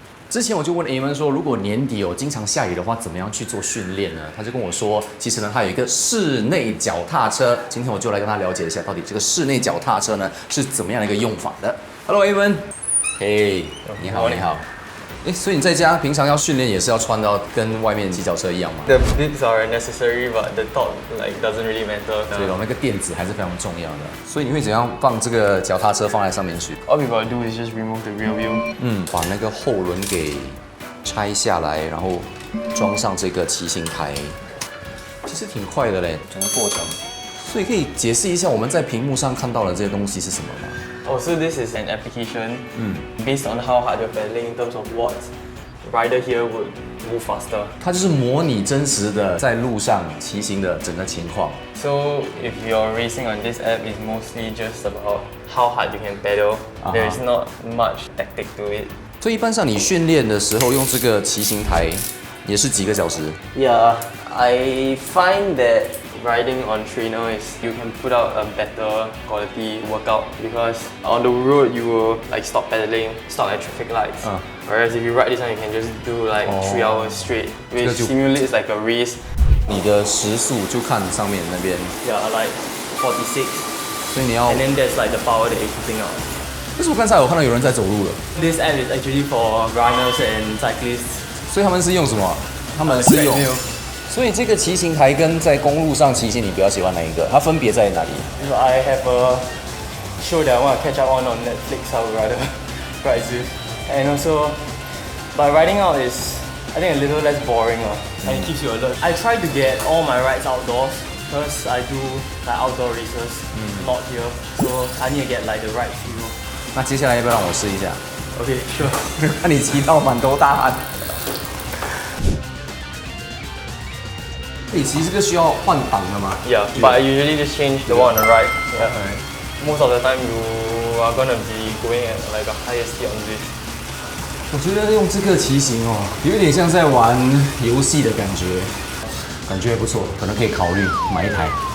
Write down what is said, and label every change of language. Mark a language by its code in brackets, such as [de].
[zh] 之前我就问 A 们说，如果年底经常下雨的话，怎么样去做训练呢？他就跟我说，其实呢，他有一个室内脚踏车。今天我就来跟他了解一下，到底这个室内脚踏车呢是怎么样的一个用法的。 Hello A 们，嘿，你好，你好。所以你在家平常要训练也是要穿到跟外面骑脚车一样吗？ [en] The bibs are necessary, but the top doesn't really matter. [zh] 对哦，那个垫子还是非常重要的。所以你会怎样放这个脚踏车放在上面去？ [en] All we gotta do is just remove the rear wheel. [zh] 把那个后轮给拆下来，然后装上这个骑行台，其实挺快的嘞，整个过程。所以可以解释一下我们在屏幕上看到的这些东西是什么吗？ [en] Oh, so this is an application based on how hard you're pedaling in terms of watts. Rider here would move faster. [zh] 它就是模拟真实的在路上骑行的整个情况。 [en] So if you're racing on this app, it's mostly just about how hard you can pedal. There is not much tactic to it. [zh] 所以一般上你训练的时候用这个骑行台也是几个小时？ [en] Yeah, I find that riding on trainer is you can put out a better quality workout because on the road you will stop pedaling, stop at traffic lights. Whereas if you ride this one, you can just do 3 hours straight, which simulates like a race. [zh] 你的时速就看上面那边， [en] Yeah, 46. [zh] 所以你要 [en] And then there's the power that you're putting out. [zh] 但是我刚才有看到有人在走路了， [en] This app is actually for runners and cyclists. [zh] 所以他们是用什么？他们是用。所以这个骑行台跟在公路上骑行，你比较喜欢哪一个？它分别在哪里？ [en] If I have a show that I want to catch up on Netflix, I would rather ride Zeus. And also, but riding out is, I think, a little less boring and it keeps you alert. I try to get all my rides outdoors because I do outdoor races, not here. So I need to get the right feel. [zh] 那接下来要不要让我试一下？ [en] Okay, sure. [zh] 看你骑到满头大汗。你骑这个需要换挡的吗？ [en] Yeah, but I usually just change the one on the right. Yeah. Most of the time you are gonna be going at a higher speed on this. [zh] 我觉得用这个骑行有点像在玩游戏的感觉，感觉不错，可能可以考虑买一台。